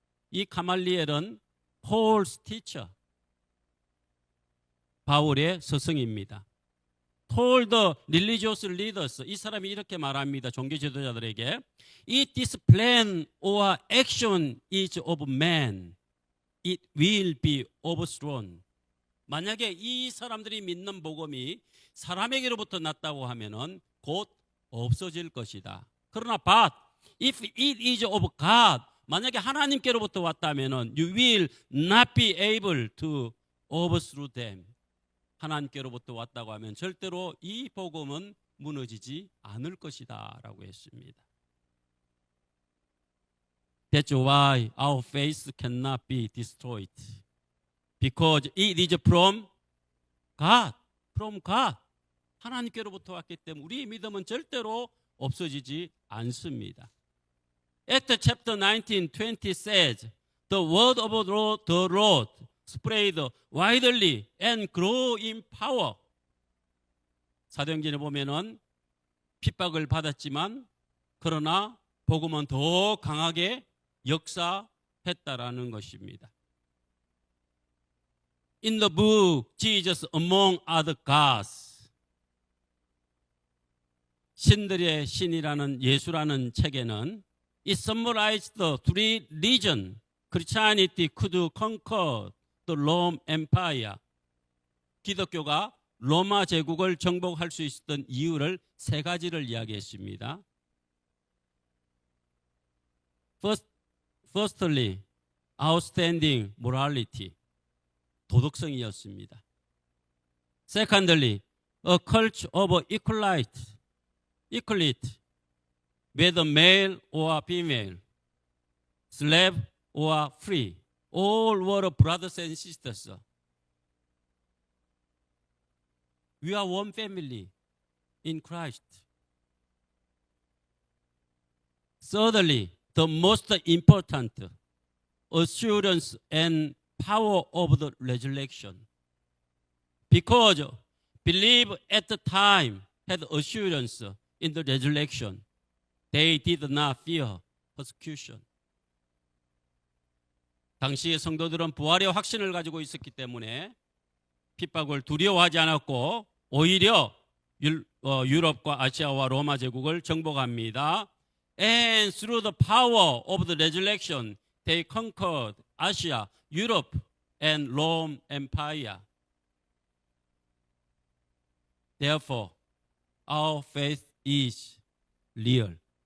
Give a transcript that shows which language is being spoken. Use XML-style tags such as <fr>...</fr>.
<ko>이 가말리엘은</ko> <en>Paul's teacher,</en> <ko>바울의 스승입니다.</ko> <en>told the religious leaders,</en> <ko>이 사람이 이렇게 말합니다. 종교 지도자들에게,</ko> <en>if this plan or action is of man, it will be overthrown.</en> <ko>만약에 이 사람들이 믿는 복음이 사람에게로부터 났다고 하면은 곧 없어질 것이다. 그러나</ko> <en>but if it is of God,</en> <ko>만약에 하나님께로부터 왔다면은</ko> <en>you will not be able to overthrow them.</en> <ko>하나님께로부터 왔다고 하면 절대로 이 복음은 무너지지 않을 것이다 라고 했습니다.</ko> <en>That's why our faith cannot be destroyed. Because it is from God. From God.</en> <ko>하나님께로부터 왔기 때문에 우리의 믿음은 절대로 없어지지 않습니다.</ko> <en>Acts chapter 19:20 says, the word of the Lord spread widely and grow in power.</en> <ko>사도행전에 보면은 핍박을 받았지만 그러나 복음은 더 강하게 역사했다라는 것입니다.</ko> <en>In the book Jesus Among Other Gods,</en> <ko>신들의 신이라는 예수라는 책에는</ko> <en>it summarized the three religions Christianity could conquer the Roman Empire.</en> <ko>기독교가 로마 제국을 정복할 수 있었던 이유를 세 가지를 이야기했습니다.</ko> <en>Firstly, outstanding morality,</en> <ko>도덕성이었습니다.</ko> <en>Secondly, a culture of equality, whether male or female, slave or free, all were brothers and sisters. We are one family in Christ. Thirdly, the most important assurance and power of the resurrection. Because believe at the time had assurance in the resurrection, they did not fear persecution.</en> <ko>당시의 성도들은 부활의 확신을 가지고 있었기 때문에 핍박을 두려워하지 않았고 오히려 유럽과 아시아와 로마 제국을 정복합니다.</ko> <en>And through the power of the resurrection, they conquered Asia, Europe, and Rome Empire. Therefore, our faith is real.</en>